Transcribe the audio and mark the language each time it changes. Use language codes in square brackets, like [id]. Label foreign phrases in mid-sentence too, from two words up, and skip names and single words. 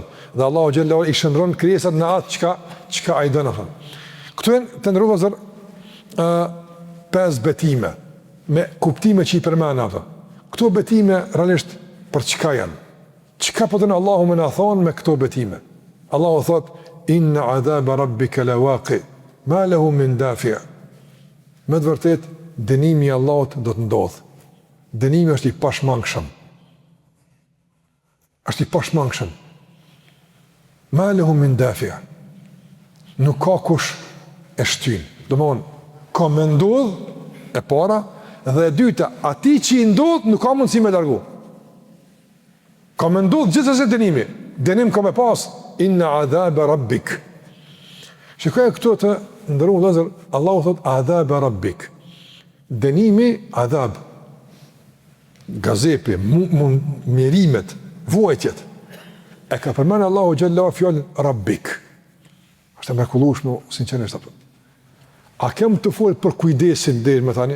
[sq] Dhe Allahu xhallahu i shndron krijesat në atë çka ai don atë. Këtu janë të ndërruar 5 betime me kuptime që i përmend ato. Këto betime realisht për çka janë? Çka po don Allahu më na thon me këto betime? Allahu thot, [ar] إن عذاب ربك لواقع ما له من دافع'. [sq] Me të vërtet, dënimi i Allahut do të ndodhë. Dënimi është i pashmangshëm. Është i pashmangshëm. [ar] ما له من دافع'. [sq] Nuk ka kush e shtyn. Domthon, ka me ndodh e para dhe e dyta, ati që i ndodh nuk ka mundësi me largu. Ka me ndodh gjithsesi dënimi. Dënim ka me pas, [ar] إن عذاب ربك. [sq] Shikoj këtu të ndërruar vëllezër, Allahu thot [ar] عذاب ربك. [sq] Dënimi, adhab, gazepi, mirimet, vuajtjet. E ka përmenë Allahu xhallahu fjalën rabbik. Është e mrekullueshme, sinqerisht apo. A kem të folë për kujdesin deri më tani?